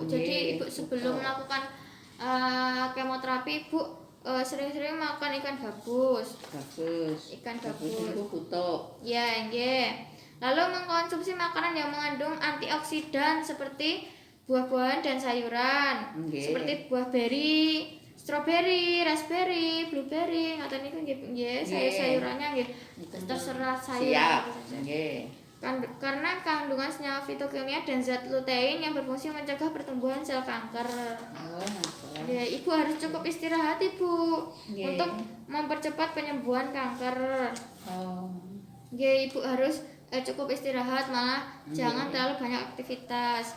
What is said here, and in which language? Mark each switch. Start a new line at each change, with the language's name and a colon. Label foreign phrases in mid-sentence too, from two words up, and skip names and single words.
Indonesian: Jadi Ibu sebelum melakukan kemoterapi Ibu sering-sering makan ikan gabus. Ikan gabus itu kutuk. Ya, nggih. Lalu mengkonsumsi makanan yang mengandung antioksidan seperti buah-buahan dan sayuran. Seperti buah beri, stroberi, raspberry, blueberry,
Javanese: ngoten niku nggih.
Indonesian: Sayur-sayurannya nggih. Terserah sayur. Karena kandungan senyawa fitokimia dan zat lutein yang berfungsi mencegah pertumbuhan sel kanker. Ya, Ibu harus cukup istirahat Ibu untuk mempercepat penyembuhan kanker. Ya, Ibu harus cukup istirahat, malah jangan terlalu banyak aktivitas.